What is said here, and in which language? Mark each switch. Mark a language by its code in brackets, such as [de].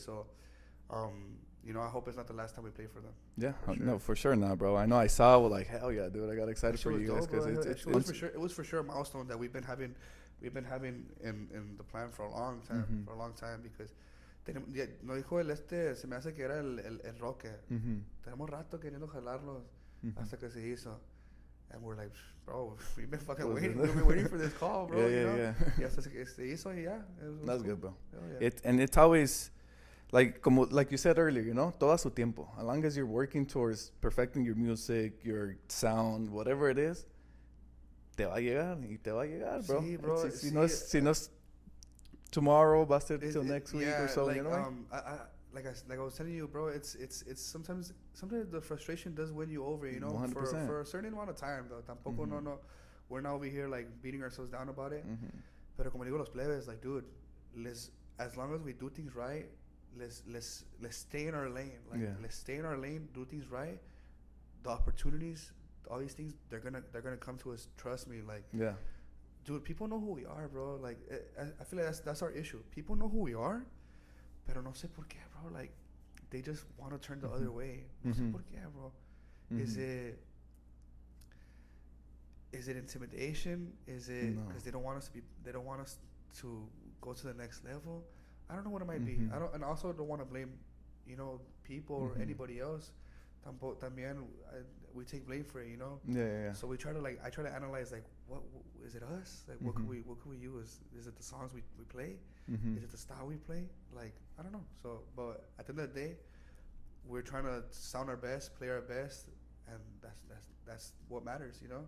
[en] So, you know, I hope it's not the last time we play for them. Yeah, no, for sure not, bro. I know I saw like, hell yeah, dude. I got excited for you guys, because it was for sure a milestone that we've been having in the plan for a long time, because [es] no dijo se me hace que era el roque. Tenemos rato queriendo jalarlos hasta que se hizo. [en] And we're like, bro, we've been fucking waiting. We've been waiting for this call, bro. Yeah. [es] Hasta que se hizo, yeah. [en] That's good, bro. Yeah. It's always like you said earlier, you know, [es] todo a su tiempo. [en] As long as you're working towards perfecting your music, your sound, whatever it is, [es] te va a llegar, [en] bro. [es] Sí, bro. Si no es [en] tomorrow, busted till next week or so. Like, you know? Like I was telling you, bro. It's sometimes the frustration does win you over. You know, 100%. for a certain amount of time though. [es] Tampoco no, [en] we're not over here like beating ourselves down about it. [es] Pero como digo los plebes, [en] like dude, as long as we do things right, let's stay in our lane. Like let's stay in our lane, do things right. The opportunities, all these things, they're gonna come to us. Trust me, like dude, people know who we are, bro. Like I feel like that's our issue. People know who we are, [es] pero no sé por qué, [en] bro. Like they just want to turn the other way. [es] No sé por qué, [en] bro. Is it intimidation? Is it because they don't want us to go to the next level? I don't know what it might be. I don't, and also don't want to blame, people or anybody else. [es] También, [en] we take blame for it, Yeah. So I try to analyze, like, what is it us? Like, what could we use? Is it the songs we play? Is it the style we play? Like, I don't know. So, but at the end of the day, we're trying to sound our best, play our best, and that's what matters,